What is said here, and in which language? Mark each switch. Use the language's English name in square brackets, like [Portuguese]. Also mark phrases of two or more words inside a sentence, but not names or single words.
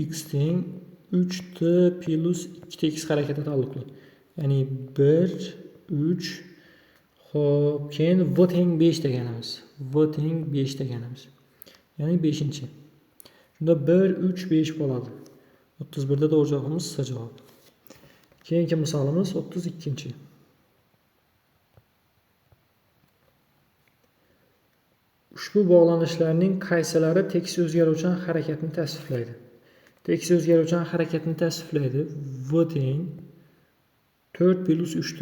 [Uzbek] X teng 3t plus 2t x harakati taalluqli. Ya'ni 1 3 xo'p, keyin v teng 5 deganimiz. V teng 5 deganimiz. Ya'ni 5-chi. Shunda 1 3 5 bo'ladi. [Turkish] 31da doğru cevabımız C cevabı. [Uzbek] Keyingi misolimiz 32-chi. Ushbu bog'lanishlarning qaysilari tekis o'zgaruvchan harakatni tasvirlaydi? Tekis o'zgaruvchan harakatni tasvirlaydi. V teng 4 plus 3t.